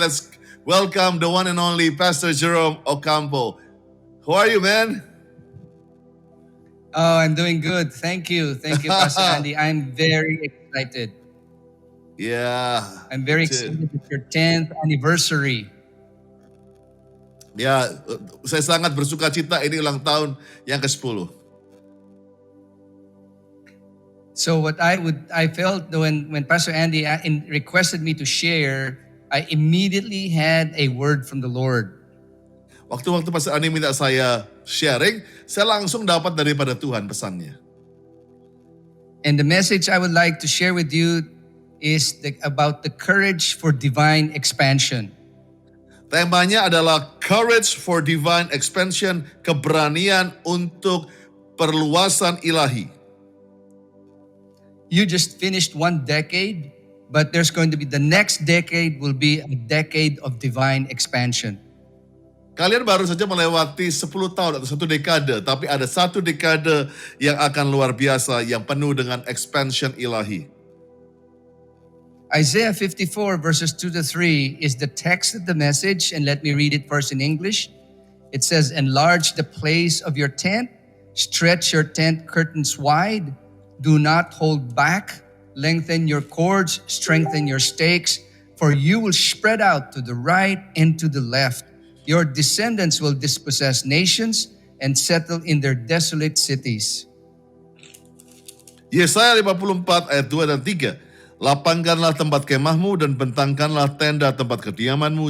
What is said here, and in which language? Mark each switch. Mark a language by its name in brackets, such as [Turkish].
[English] Let's welcome the one and only Pastor Jerome Ocampo. How are you, man? Oh, I'm doing good. Thank you. Thank you, Pastor Andy. I'm very excited. Yeah. I'm very excited. It's your 10th anniversary. [Indonesian] Ya, saya sangat bersuka cita, ini ulang tahun yang ke-10. [English] So what I felt when Pastor Andy requested me to share, I immediately had a word from the Lord. [Indonesian] Waktu Pastor Andi minta saya sharing, saya langsung dapat daripada Tuhan pesannya. [English] And the message I would like to share with you is about the courage for divine expansion. [Indonesian] Temanya adalah [English] Courage for Divine Expansion, [Indonesian] keberanian untuk perluasan ilahi. [English] You just finished one decade, but there's going to be the next decade will be a decade of divine expansion. [Indonesian] Kalian baru saja melewati 10 tahun atau 1 dekade, tapi ada 1 dekade yang akan luar biasa, yang penuh dengan expansion ilahi. [English] Isaiah 54 verses 2 to 3 is the text of the message, and let me read it first in English. It says, "Enlarge the place of your tent, stretch your tent curtains wide, do not hold back, lengthen your cords, strengthen your stakes, for you will spread out to the right and to the left. Your descendants will dispossess nations and settle in their desolate cities." [Indonesian] Yesaya 54 ayat 2 dan 3. Lapangkanlah tempat kemahmu dan bentangkanlah tenda tempat kediamanmu.